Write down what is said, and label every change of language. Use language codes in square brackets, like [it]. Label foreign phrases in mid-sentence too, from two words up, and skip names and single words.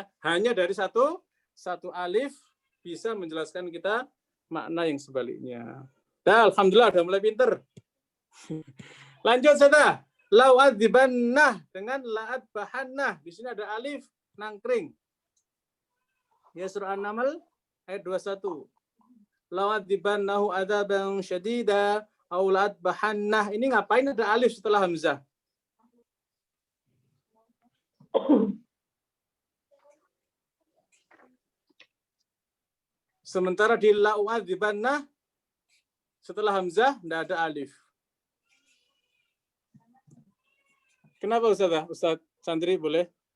[id] Hanya dari satu alif bisa menjelaskan kita makna yang sebaliknya. Dah, alhamdulillah udah mulai pinter. Lanjut saja. La'adzibannah dengan la'adbahannah. Di sini ada alif nangkring. Ya, surah An-Naml ayat 21. [ar] لأعذبنه عذابا شديدا أو لأذبحنه. [id] Ini ngapain ada alif setelah hamzah? Sementara di la'u'adzibannah setelah hamzah tidak ada alif. Kenapa Ustaz Sandri boleh?